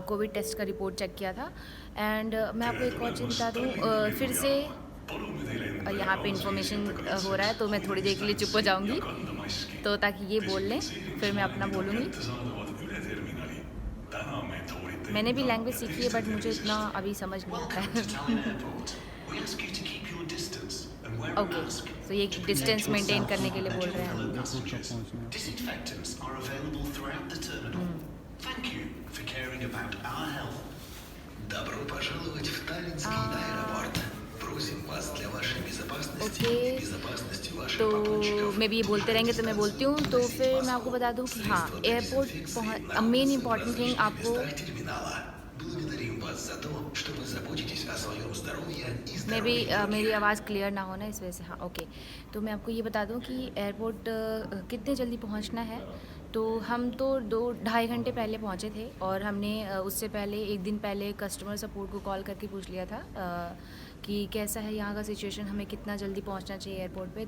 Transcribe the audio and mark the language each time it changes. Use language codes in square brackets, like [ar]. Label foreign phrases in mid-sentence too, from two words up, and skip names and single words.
[hi] कोविड टेस्ट का रिपोर्ट चेक किया था। एंड मैं आपको एक और चीज़ बता दूँ, फिर से यहाँ पे इन्फॉर्मेशन हो रहा है तो मैं थोड़ी देर के लिए चुप हो जाऊँगी, तो ताकि ये बोल लें फिर मैं अपना बोलूँगी। मैंने भी लैंग्वेज सीखी है बट मुझे इतना अभी समझ नहीं आता है। ओके, तो ये [en] distance maintain [hi] करने के लिए बोल रहे हैं। एयरपोर्ट कब पहुंचना है [ru] Добро пожаловать в Таллинский аэропорт. Просим вас для вашей безопасности [hi] ओके, [ru] и безопасности ваших [hi] तो [ru] попутчиков. [hi] मैं भी ये बोलते रहेंगे तो मैं बोलती हूँ। तो फिर मैं आपको बता दूँ कि हाँ, एयरपोर्ट मेन [en] important thing [hi] आपको, [ru] терминала. Благодарим вас за то, что вы заботитесь о своем здоровье и [en] may be [ru] здоровье [hi] मेरी [ru] других. [hi] आवाज़ क्लियर ना हो ना इस वजह से। हाँ ओके, तो मैं आपको ये बता दूं कि एयरपोर्ट कितने जल्दी पहुंचना है। तो हम तो 2-2.5 घंटे पहले पहुंचे थे और हमने उससे पहले एक दिन पहले [en] customer support [hi] को कॉल करके पूछ लिया था कि कैसा है यहाँ का सिचुएशन, हमें कितना जल्दी पहुँचना चाहिए एयरपोर्ट पे।